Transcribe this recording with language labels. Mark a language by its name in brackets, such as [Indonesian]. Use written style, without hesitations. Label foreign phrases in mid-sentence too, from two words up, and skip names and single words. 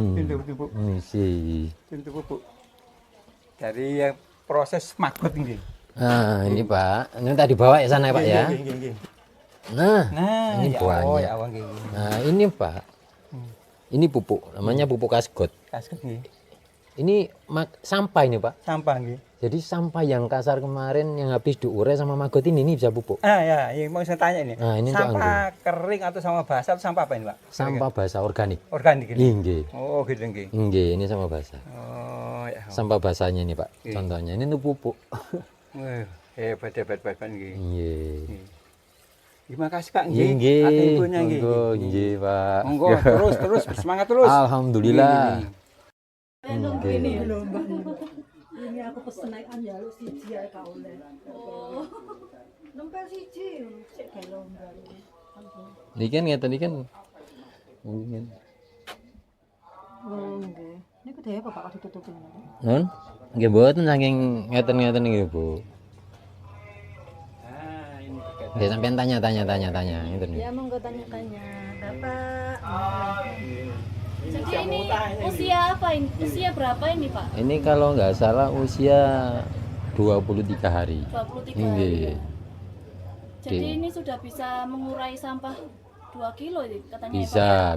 [Indonesian] Contoh pupuk. Ini sih. Contoh pupuk. Dari yang proses maggot ini. Nah, ini Pak. Ini tadi bawa ya sana, Pak ya. Nggih. Nah, Nah, ini ya buahnya. Allah, ya Allah nggih. Nah, ini Pak. Ini pupuk, namanya pupuk kasgot. Kasget nggih. Ini sampah ini, Pak. Sampah nggih. Jadi sampah yang kasar kemarin yang habis diurai sama maggot ini bisa pupuk. Ah ya, yang mau saya tanya ini. Nah, ini untuk sampah kering atau sampah basah atau sampah apa ini, Pak? Sampah basah organik. Organik ini. Nggih. Oh, gitu nggih. Nggih, ini sampah basah. Oh, ya. Sampah basahnya ini, Pak. Contohnya ini untuk pupuk. Wah, hebat nggih. Nggih. Terima kasih, Pak nggih. Nggih. Atas infonya nggih. [Javanese] Monggo, nggih, Pak. [Indonesian] Monggo, terus semangat terus. Alhamdulillah. Nggih. [Javanese] Ini aku pesen naik anjaluk siji ae ka oleh. Oh. Nempel siji sik gawe lomba. Niki kan ngeten iki kan. Mungkin. Oh, nggih. Niku dhewe [Indonesian] apa Pak ditutupin. [Javanese] Nun, nggih mboten saking ngeten-ngeten nggih, Bu. [Indonesian] Ah, ini terkait. [Javanese] Nggih sampean tanya ngeten nggih. [Indonesian] Ya monggo tanya-tanya. Bapak. Jadi ini usia apa ini? Usia berapa ini Pak? Ini kalau nggak salah usia 23 hari. 23 hari. Nggih. Jadi Oke. ini sudah bisa mengurai sampah 2 kilo ini katanya ya, Pak?